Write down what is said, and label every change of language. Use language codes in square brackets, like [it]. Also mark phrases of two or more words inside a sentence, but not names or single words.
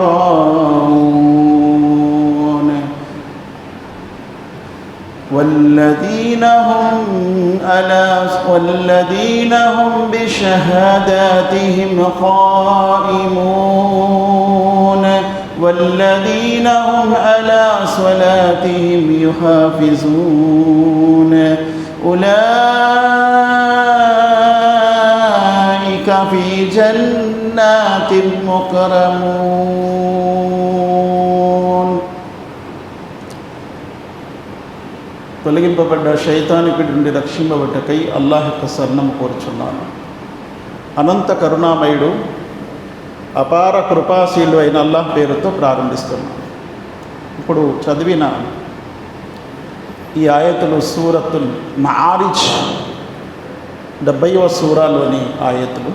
[ar] راعون والذين هم بشهاداتهم قائمون والذين هم على صلاتهم يحافظون أولئك في جنات مكرمون. [te] తొలగింపబడ్డ శైతానికుడి నుండి రక్షింపబట్టకై అల్లాహ్ యొక్క శరణము కోరుచున్నాను. అనంత కరుణామయుడు అపార కృపాశీలు అయిన అల్లాహ్ పేరుతో ప్రారంభిస్తున్నాను. ఇప్పుడు చదివిన ఈ ఆయతులు సూరతుల్ మఆరిజ్ 70వ సూరాలోని ఆయతులు.